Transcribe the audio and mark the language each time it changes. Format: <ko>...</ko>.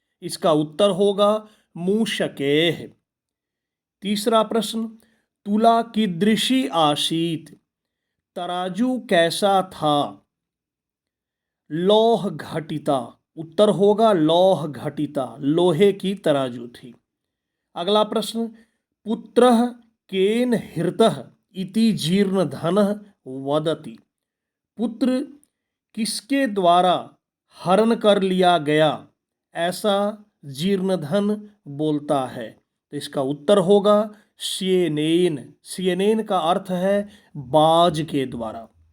<hi>इसका उत्तर होगा मूषकेह। तीसरा प्रश्न,</hi> <sa>तुला कीदृशी आसीत।</sa> <hi>तराजू कैसा था।</hi> <sa>लौह घटिता।</sa> <hi>उत्तर होगा</hi> <sa>लौह घटिता,</sa> <hi>लोहे की तराजू थी। अगला प्रश्न,</hi> <sa>पुत्रः केन हृतः इति जीर्णधनः वदति।</sa> <hi>पुत्र किसके द्वारा हरण कर लिया गया ऐसा जीर्णधन बोलता है। तो इसका उत्तर होगा स्येनेन। स्येनेन का अर्थ है बाज के द्वारा।</hi>